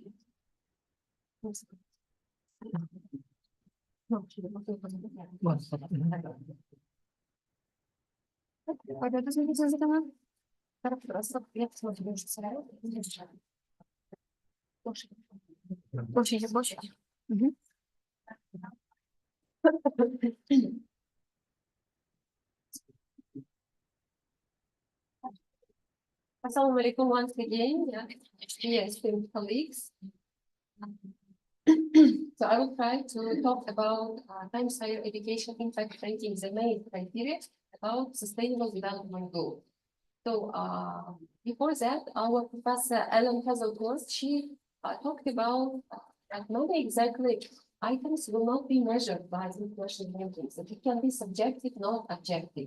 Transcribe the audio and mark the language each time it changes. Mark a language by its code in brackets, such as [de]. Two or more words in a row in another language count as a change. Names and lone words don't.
[ru] Когда ты смотришь за канал, хорошо, я посмотрю, что сразу. Больше. [ar] السلام عليكم [en] once again, dear student colleagues. So I will try to talk about Times Higher Education Impact Ranking, the main criteria about Sustainable Development Goal. So before that, our Professor Ellen Hazelworth, she talked about that many exactly items will not be measured by international rankings, that it can be subjective, not objective.